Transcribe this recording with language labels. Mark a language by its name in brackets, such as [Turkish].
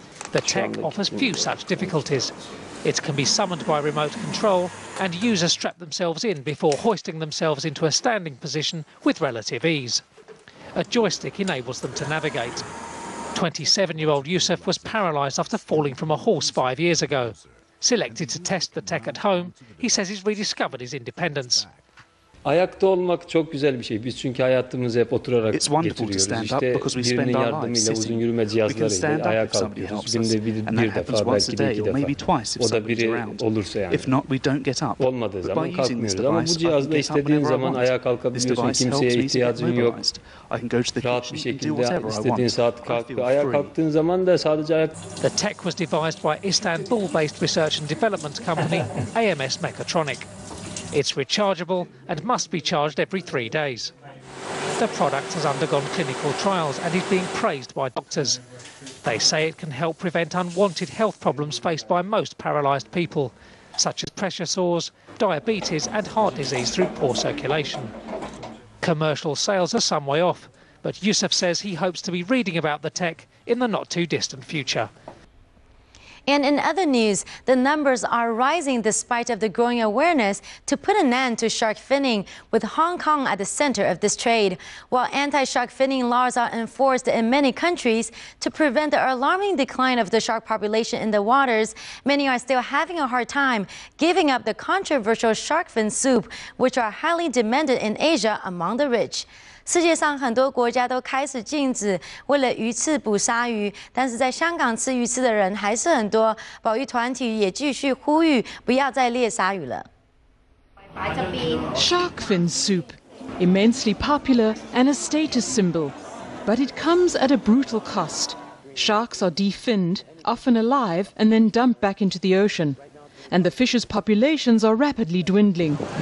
[English] The tech offers few such difficulties. It can be summoned by remote control, and users strap themselves in before hoisting themselves into a standing position with relative ease. A joystick enables them to navigate. 27-year-old Yusuf was paralysed after falling from a horse 5 years ago. Selected to test the tech at home, he says he's rediscovered his independence. [Turkish] Ayakta olmak çok güzel bir şey. Biz çünkü hayatımızı hep oturarak geçiriyoruz. İşte birinin yardımıyla uzun yürüme cihazlarıyla ayağa kalkıyoruz. Günde bir defa, belki de 2 defa. O da biri olursa yani. Olmadığı zaman kalkmıyoruz. Ama bu cihazla istediğin zaman ayağa kalkabiliyorsun. Kimseye ihtiyacın yok. Rahat bir şekilde istediğin saat kalk. Ayağa kalktığın zaman da sadece ayak... [English] The tech was devised by Istanbul-based research and development company AMS Mechatronic. It's rechargeable and must be charged every 3 days. The product has undergone clinical trials and is being praised by doctors. They say it can help prevent unwanted health problems faced by most paralysed people, such as pressure sores, diabetes and heart disease through poor circulation. Commercial sales are some way off, but Yusuf says he hopes to be reading about the tech in the not-too-distant future. And in other news, the numbers are rising despite of the growing awareness to put an end to shark finning, with Hong Kong at the center of this trade. While anti-shark finning laws are enforced in many countries to prevent the alarming decline of the shark population in the waters, many are still having a hard time giving up the controversial shark fin soup, which are highly demanded in Asia among the rich. [Chinese] 世界上很多国家都开始禁止为了鱼刺捕鲨鱼，但是在香港吃鱼刺的人还是很多。保育团体也继续呼吁不要再猎鲨鱼了。 [English] Shark fin soup, immensely popular and a status symbol, but it comes at a brutal cost. Sharks are definned, often alive, and then dumped back into the ocean, and the fish's populations are rapidly dwindling.